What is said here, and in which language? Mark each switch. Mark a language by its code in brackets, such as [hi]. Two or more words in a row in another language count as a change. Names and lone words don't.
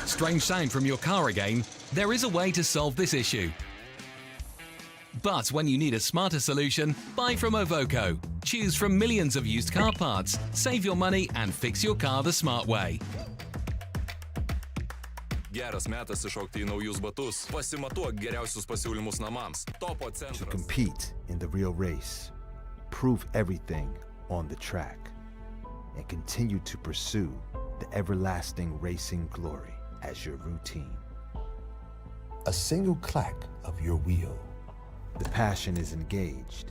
[en] strange sound from your car again, there is a way to solve this issue. But when you need a smarter solution, buy from Ovoco. Choose from millions of used car parts, save your money and fix your car the smart way. [lt] Geras metas iššokti į naujus batus. Pasimatuok geriausius pasiūlymus namams. TOPO CENTRAS. [en] To compete in the real race, prove everything on the track, and continue to pursue the everlasting racing glory as your routine. A single clack of your wheel. The passion is engaged.